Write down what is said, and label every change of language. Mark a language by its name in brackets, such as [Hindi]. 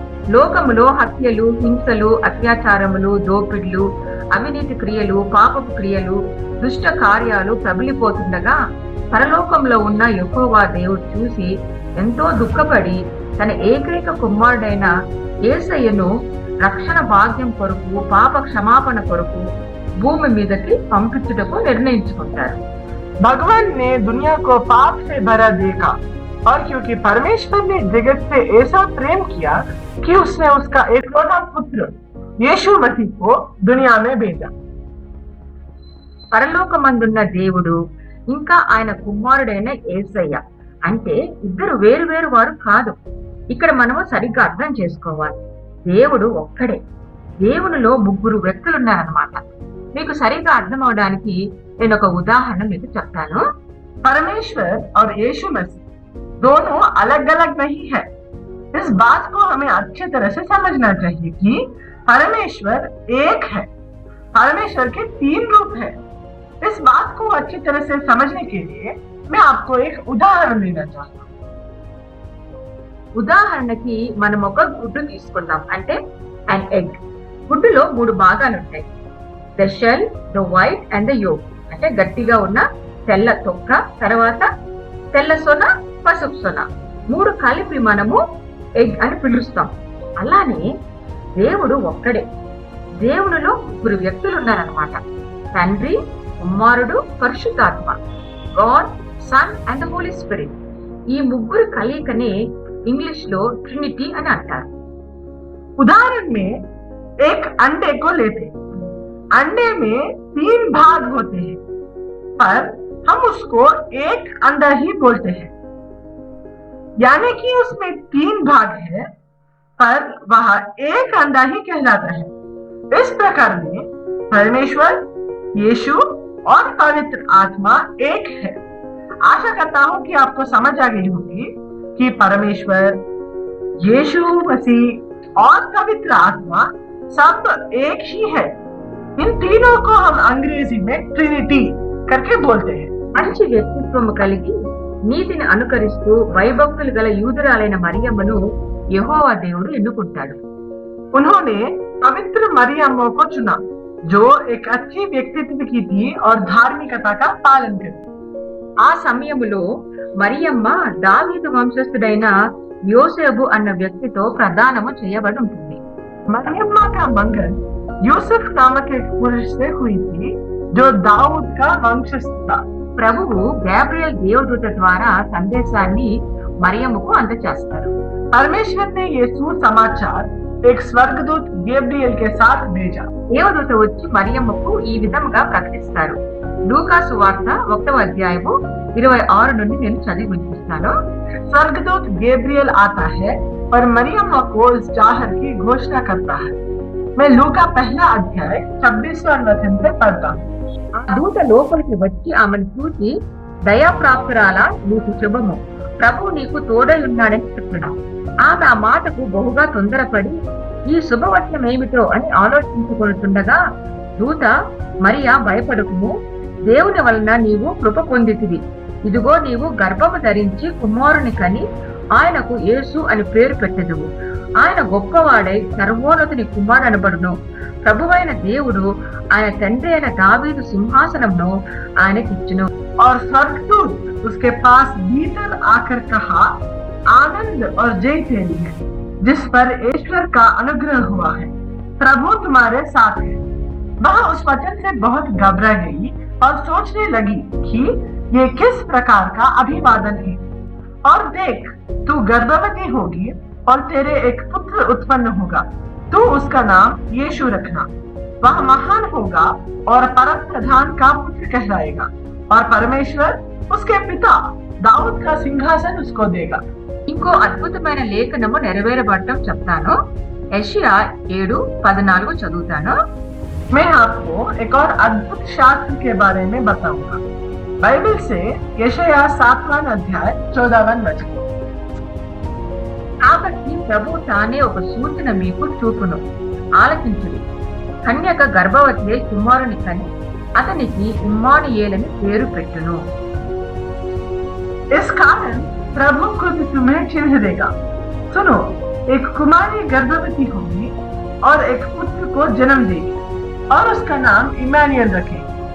[Telugu] లోకములో హత్యలు, హింసలు, అత్యాచారములు, దోపిడులు, అవినీతి క్రియలు, పాపపు క్రియలు, దుష్ట కార్యాలు ప్రబలిపోతుండగా పరలోకంలో ఉన్న యెహోవా దేవుడు చూసి ఎంతో దుఃఖపడి తన ఏకైక కుమారుడైన యేసయ్యను రక్షణ భాగ్యం కొరకు, పాప క్షమాపణ కొరకు భూమి మీదకి పంపించుటకు నిర్ణయించుకుంటారు. [Hindi] भगवान ने दुनिया को पाप से भरा देखा और क्योंकि परमेश्वर ने जगत से ऐसा प्रेम किया कि उसने उसका एकलौता पुत्र यीशु मसीह को दुनिया में भेजा। [Telugu] పరలోకమందున్న దేవుడు ఇంకా ఆయన కుమారుడైన యేసయ్య అంటే ఇద్దరు వేరు వేరు వారు కాదు. ఇక్కడ మనము సరిగ్గా అర్థం చేసుకోవాలి. దేవుడు ఒక్కడే. దేవునిలో ముగ్గురు వ్యక్తులున్నారన్నమాట. మీకు సరిగ్గా అర్థం అవడానికి నేను ఒక ఉదాహరణ మీకు చెప్తాను. [Hindi] परमेश्वर और यीशु मसीह दोनों अलग अलग नहीं है। इस बात को हमें अच्छी तरह से समझना चाहिए कि परमेश्वर एक है। परमेश्वर के तीन रूप है। इस बात को अच्छी तरह से समझने के लिए मैं आपको एक उदाहरण देना चाहता हूँ। [Telugu] ఉదాహరణకి మనం ఒక గుడ్డు తీసుకుందాం. అంటే [English] An egg. [Telugu] గుడ్డులో 3 భాగాలు ఉంటాయి. [English] The shell, the white and the yolk. [Telugu] అంటే గట్టిగా ఉన్న తెల్ల తొక్క, తర్వాత తెల్ల సొన, పసుపు సొన, 3 కలిపి మనము ఎగ్ అని పిలుస్తాం. అలానే దేవుడు ఒక్కడే. దేవునిలో 3 వ్యక్తులు ఉన్నారన్నమాట. తండ్రి, కుమారుడు, పరిశుద్ధాత్మ. [English] God, son and the holy spirit. [Telugu] ఈ 3 కలయికనే इंग्लिश लो ट्रिनिटी అని అంటారు. [Hindi] उदाहरण में एक अंडे को लेते। अंडे में 3 भाग होते हैं, पर हम उसको एक अंडा ही बोलते हैं। यानी कि उसमें 3 भाग है, पर वह एक अंडा ही कहलाता है। इस प्रकार में परमेश्वर, यीशु और पवित्र आत्मा एक है। आशा करता हूं कि आपको समझ आ गई होगी कि परमेश्वर, यीशु मसीह और पवित्र आत्मा सब एक ही है। इन तीनों को हम अंग्रेजी में ट्रिनिटी करके बोलते हैं। [Telugu] మంచి వ్యక్తిత్వం కలిగి నీతిని అనుకరిస్తూ వైభక్తులు గల యూదురాలైన మరియమ్మను యెహోవా దేవుడు ఎన్నుకుంటాడు. [Hindi] उन्होंने पवित्र मरियम को चुना, जो एक अच्छी व्यक्तित्व की थी और धार्मिकता का पालन करती। [Telugu] ఆ సమయములో మరియమ్మ దావీదు వంశస్థుడైన యోసేపు అన్న వ్యక్తితో ప్రదానము చేయబడి ఉంటుంది. [Hindi] मरियम्मा का मंगल यूसुफ नामक एक पुरुष से हुई थी, जो दाऊद का वंशज था। [Telugu] ప్రభువు గాబ్రియల్ దేవదూత ద్వారా సందేశాన్ని మరియమ్మకు అందజేస్తారు. [Hindi] परमेश्वर ने ये सुसमाचार एक स्वर्गदूत गैब्रियल के साथ भेजा। [Telugu] దేవదూత వచ్చి మరియమ్మకు ఈ విధముగా ప్రకటిస్తారు. లూకా సువార్త 1వ అధ్యాయము 26 నుండి నేను చదివి వినిపిస్తాను. [Hindi] स्वर्गदूत गैब्रियल आता है और मरियम्मा को इस जाहर की घोषणा करता है। मैं लूका 1 अध्याय 26वां वचन से पढ़ता हूँ। [Telugu] ఆ దూత లోపలికి వచ్చి ఆమెను చూసి, దయాప్రాప్తురాల, నీకు శుభము, ప్రభు నీకు తోడై ఉన్నాడని చెప్తున్నాడు. ఆమె ఆ మాటకు బహుగా తొందరపడి ఈ శుభవచనం ఏమిటో అని ఆలోచించుకుంటుండగా దూత, మరియా భయపడకుము, దేవుని వలన నీవు కృప పొందితివి. ఇదిగో నీవు గర్భము ధరించి కుమారుని కని ఆయనకు యేసు అని పేరు పెట్టెదవు. ఆయన గొప్పవాడై సర్వోన్నతుని కుమారుడు అనబడును. ప్రభువైన దేవుడు ఆయన తండ్రి అయిన దావీదు సింహాసనంను ఆయనకిచ్చును. [Hindi] और स्वर्गदूत उसके पास भीतर आकर कहा, आनंद और जय तेरी है, जिस पर ईश्वर का अनुग्रह हुआ है। प्रभु तुम्हारे साथ है। वह उस वचन से बहुत घबरा गई और सोचने लगी कि ये किस प्रकार का अभिवादन है। और देख, तू गर्भवती होगी और तेरे एक पुत्र उत्पन्न होगा। तू उसका नाम यीशु रखना। वह महान होगा और परम प्रधान का पुत्र कहलाएगा, और परमेश्वर उसके पिता दाऊद का सिंहासन उसको देगा। [Telugu] ఇంకో అద్భుతమైన లేఖనము నెరవేరబడటం చెప్తాను. యెషయా 7:14 చదువుతాను. [Hindi] मैं आपको एक और अद्भुत शास्त्र के बारे में बताऊंगा। बाइबल से यशाया 7वां अध्याय 14वां वचन। [Telugu] కాబట్టి ప్రభు తానే ఒక సూచన మీకు చూపును. ఆలకించుడి. కన్యక గర్భవతి కుమారుని కని అతనికి ఇమ్మానుయేలని పేరు పెట్టును. [Hindi] इस कारण प्रभु खुद तुम्हें चिन्ह देगा। सुनो, एक कुमारी गर्भवती होगी और एक पुत्र को जन्म देगी, और उसका नाम इमानुएल रखेगी।